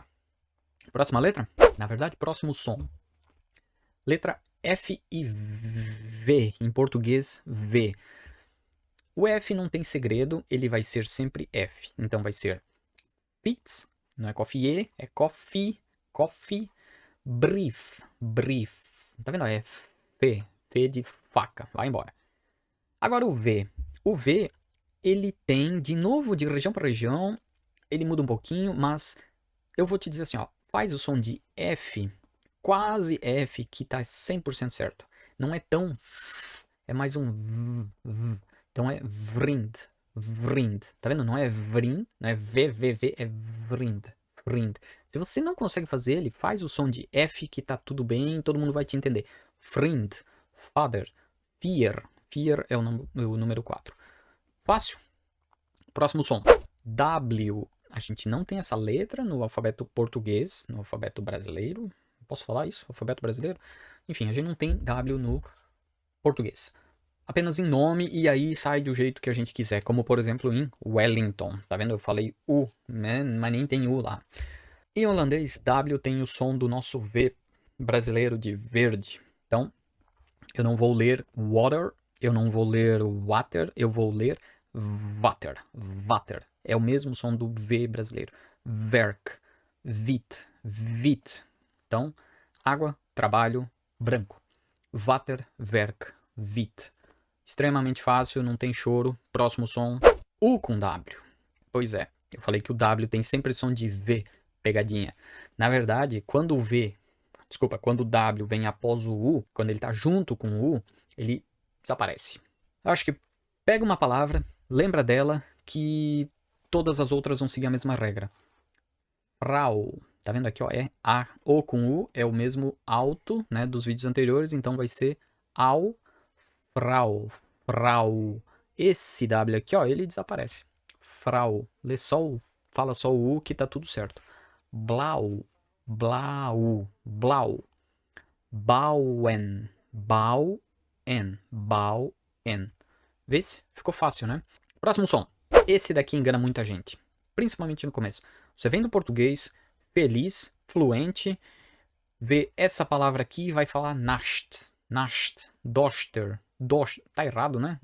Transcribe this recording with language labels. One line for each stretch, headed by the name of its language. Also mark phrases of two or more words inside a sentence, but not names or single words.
Portuguese: Próxima letra? Na verdade, próximo som. Letra F e V, em português, V. O F não tem segredo, ele vai ser sempre F. Então vai ser Fitz, não é coffee, é
Dutch: coffee, coffee, brief, brief.
Portuguese: Tá vendo? É F, F de faca, vai embora. Agora o V. O V, ele tem, de novo, de região para região, ele muda um pouquinho, mas eu vou te dizer assim, ó, faz o som de F, quase F, que tá 100% certo. Não é tão f, é mais um v. Então é
Dutch: vrind, vrind.
Portuguese: Tá vendo? Não é vrin, não é v, é
Dutch: vrind, vrind.
Portuguese: Se você não consegue fazer ele, faz o som de F que tá tudo bem, todo mundo vai te entender. Vriend,
Dutch: father, fear.
Portuguese: Fear é o número 4. Fácil. Próximo som. W. A gente não tem essa letra no alfabeto português, no alfabeto brasileiro. Posso falar isso? Alfabeto brasileiro? Enfim, a gente não tem W no português. Apenas em nome e aí sai do jeito que a gente quiser. Como, por exemplo, em Wellington. Tá vendo? Eu falei U, né? Mas nem tem U lá. Em holandês, W tem o som do nosso V brasileiro de verde. Então, eu não vou ler water, eu não vou ler water, eu vou ler
Dutch: water, water.
Portuguese: É o mesmo som do V brasileiro.
Dutch: Werk, wit, wit.
Portuguese: Então, água, trabalho, branco.
Dutch: Water, werk, wit.
Portuguese: Extremamente fácil, não tem choro. Próximo som, U com W. Pois é, eu falei que o W tem sempre som de V, pegadinha. Na verdade, quando o W vem após o U, quando ele tá junto com o U, ele desaparece. Eu acho que pega uma palavra, lembra dela, que todas as outras vão seguir a mesma regra. Frau. Tá vendo aqui, ó? É A. O com U é o mesmo alto, né, dos vídeos anteriores, então vai ser au,
Dutch: frau, frau.
Portuguese: Esse W aqui, ó, ele desaparece. Frau. Lê só o, fala só o U que tá tudo certo.
Dutch: Blau, blau, blau. Bauen, bauen, bauen.
Portuguese: Vê se ficou fácil, né? Próximo som. Esse daqui engana muita gente, principalmente no começo. Você vem do português, feliz, fluente, vê essa palavra aqui e vai falar
Dutch: nast, nast, doster, doster.
Portuguese: Tá errado, né?